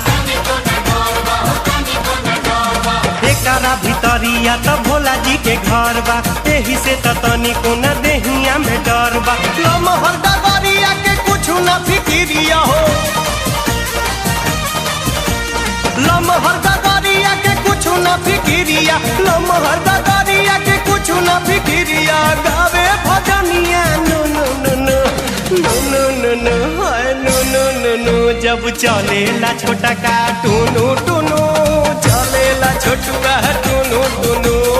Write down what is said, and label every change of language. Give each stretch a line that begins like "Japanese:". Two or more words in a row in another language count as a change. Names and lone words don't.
Bhojpuri: एकरा भितरिया त भोला जी के घर बा एही से त तनी कोना देहिया में डर बा लमहर डगरिया के कुछु ना फिकिरिया हो लमहर डगरिया के कुछु ना फिकिरिया लमहर डगरिया के कुछु ना फिकिरिया गावे भजनिया
English: no no no no no no no no
Bhojpuri: हाय
English: no no no no
Bhojpuri: जब चलेला छोटा का टुनु टुनु चलेला छोटुआ टुनु टुनु।